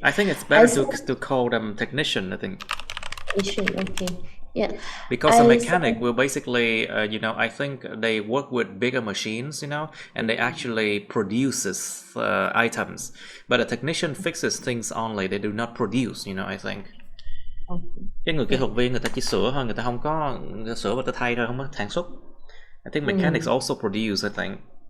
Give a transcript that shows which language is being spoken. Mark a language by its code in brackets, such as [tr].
[en] I think it's better to call them technician, I think. Okay. Yeah. Because a mechanic will basically, I think they work with bigger machines, and they actually produces items. But a technician fixes things only. They do not produce, I think. [vi] Cái người kỹ thuật viên người ta chỉ sửa thôi, người ta không có sửa và ta thay thôi, không có sản xuất. [en] I think mechanics also produce, I think.